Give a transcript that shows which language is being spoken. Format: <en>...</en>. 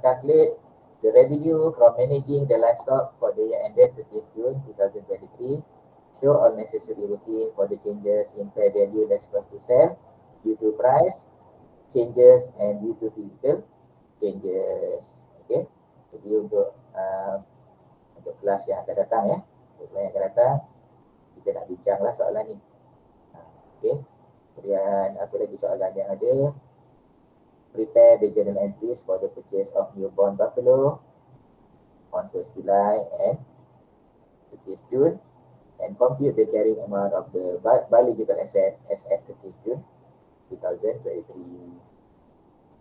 <en>Calculate the revenue from managing the livestock for the year ended 30 June 2023. Show all necessary working for the changes in fair value that's cost to sell due to price changes and due to physical changes. Okay.</en> <ms>Jadi untuk kelas yang akan datang ya, untuk kelas yang akan datang kita nak bincanglah soalan ni. Okey. Kemudian apa lagi soalan yang ada?</ms> <en>Prepare the journal entries for the purchase of newborn buffalo on 1st July and 30th June and compute the carrying amount of the biological asset as at 30th June 2023.</en>